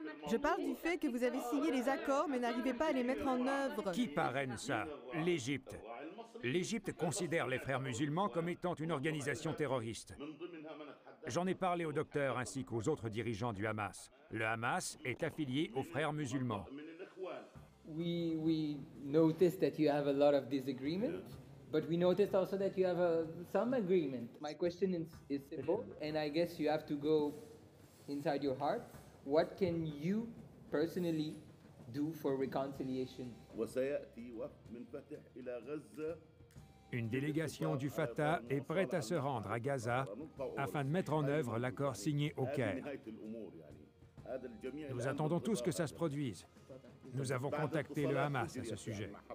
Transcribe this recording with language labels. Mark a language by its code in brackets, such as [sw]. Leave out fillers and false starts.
[fr] Je parle du fait que vous avez signé les accords, mais n'arrivez pas à les mettre en œuvre. Qui parraine ça? L'Égypte. L'Égypte considère les frères musulmans comme étant une organisation terroriste. J'en ai parlé au docteur ainsi qu'aux autres dirigeants du Hamas. Le Hamas est affilié aux frères musulmans. [en] We noticed that you have a lot of disagreement, but we noticed also that you have some agreement. My question is simple, and I guess you have to go inside your heart. What can you personally do for reconciliation? [fr] Une délégation du Fatah est prête à se rendre à Gaza afin de mettre en œuvre l'accord signé au Caire. Nous attendons tous que ça se produise. Nous avons contacté le Hamas à ce sujet.